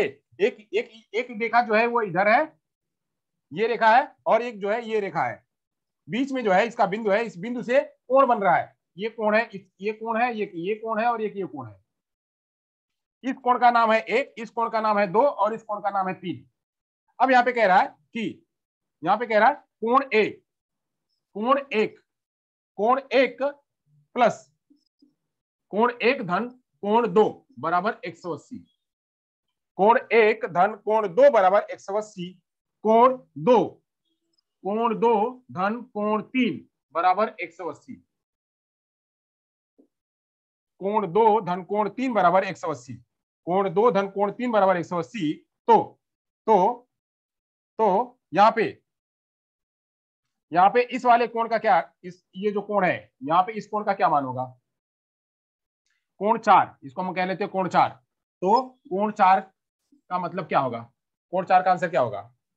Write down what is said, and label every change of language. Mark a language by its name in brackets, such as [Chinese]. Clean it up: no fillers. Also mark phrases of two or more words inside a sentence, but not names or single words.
[Hindi] एक एक एक रेखा जो है वो इधर है, ये रेखा है, और एक जो है ये रेखा है, बीच में जो है इसका बिंदु है, इस बिंदु से कोण बन रहा है, ये कोण है, ये कोण है, ये कोण है, और ये कोण है। इस कोण का नाम है 1, इस कोण का नाम है 2, और इस कोण का नाम है 3। अब यहाँ पे कह रहा है कि, यहाँ पे कह रहा है कोण ए, कोण 1, कोण 1 प्लस कोण 1 धन कोण 2 बराबर 180। कोण 1 धन कोण 2 बराबर 180। कोण 2, कोण 2 धन कोण 3 बराबर 180। कोण 2 धन कोण 3 बराबर 180। कोण 2 धन कोण 3 बराबर 180। तो यहाँ पे इस वाले कोण का क्या, इस ये जो कोण है यहाँ पे, इस कोण का क्या मान होगा? कोण 4, इसको हम कह लेते हैं कोण 4। तो कोण 4 का मतलब क्या होगा? कोण 4 का आंसर क्या होगा?